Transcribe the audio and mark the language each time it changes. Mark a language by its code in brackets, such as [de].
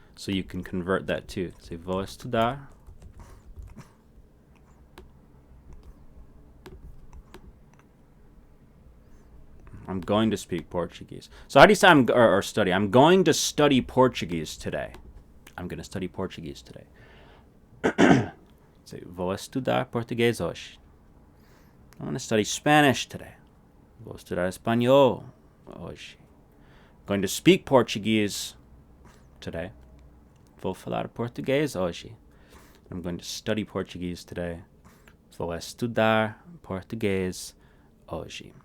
[en] So you can convert that too. Say [pt] vou estudar. [en] I'm going to speak Portuguese. So how do you say or study? I'm going to study Portuguese today. I'm going to study Portuguese today. [pt] Say, vou estudar português hoje. [en] I'm going to study Spanish today. [pt] Vou estudar espanhol hoje. [en] I'm going to speak Portuguese today. [pt] Vou falar português hoje. [en] I'm going to study Portuguese today. [pt] Vou estudar português hoje.